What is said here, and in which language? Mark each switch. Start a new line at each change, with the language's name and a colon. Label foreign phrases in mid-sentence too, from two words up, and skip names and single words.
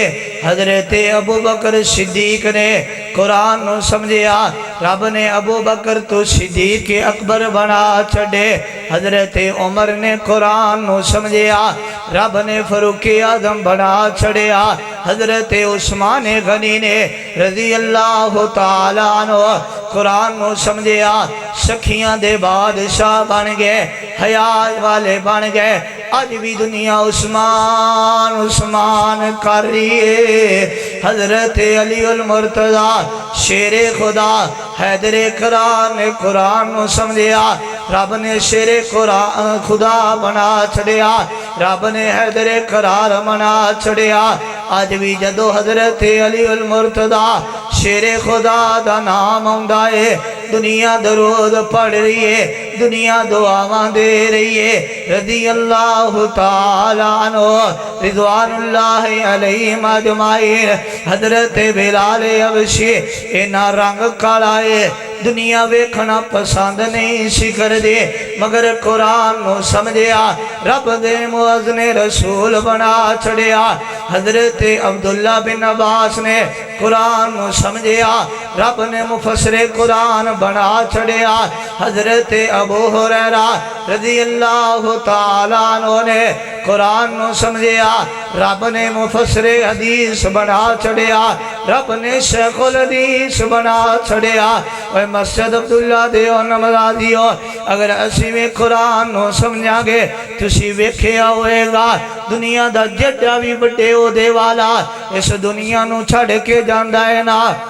Punjabi: حضرت ابوبکر صدیق نے قرآن نوں سمجھیا، رب نے ابوبکر تو صدیق اکبر بنا چھڈے. حضرت عمر نے قرآن نوں سمجھیا، رب نے فاروق اعظم بنا چھڈیا. حضرت عثمان غنی نے
Arabic: رضي الله تعالى عنه
Punjabi: قرآن نوں سمجھیا، سخیاں دے بادشاہ بن گئے، حیا والے بن گئے, हया वाले बन गए। اج بھی دنیا عثمان عثمان کر رہی ہے. حضرت علی المرتضیٰ شیرِ خدا حیدرِ کرار نے قرآن نوں سمجھیا، رب نے شیرِ قرآن خدا بنا چھڈیا. رب نے حیدرِ کرار بنا چھڈیا. اج بھی جدوں حضرت علی المرتضیٰ شیرِ خدا دا نام آؤندا ہے، دنیا درود پڑھ رہی ہے، دنیا دعاواں دے رہی ہے.
Arabic: رضي الله تعالى عنه رضوان الله عليهم أجمعين.
Punjabi: حضرت بلال حبشی انہاں رنگ کالا ہے، دنیا ویکھنا پسند نہیں سی کردے، مگر قرآن نوں سمجھیا، رب دے مؤذن رسول بنا چھڈیا. حضرت عبداللہ بن عباس نے قرآن نوں سمجھیا، رب نے مفسرِ قرآن بنا چھڈیا. حضرت ابو ہریرہ
Arabic: رضي الله تعالى عنه
Punjabi: نے قرآن نوں سمجھیا، رب نے مفسرِ حدیث بنا چھڈیا. رب نے شیخ الحدیث بنا چھڈیا. اوئے مسجد عبداللہ دے نمازیو، اگر اسیں بھی قرآن نوں سمجھاں گے، تُسیں ویکھیا ہوئے گا دنیا دا جیہڑا بھی بڑے عہدے والا اس دنیا نوں چھڈ کے جاندا ہے نا.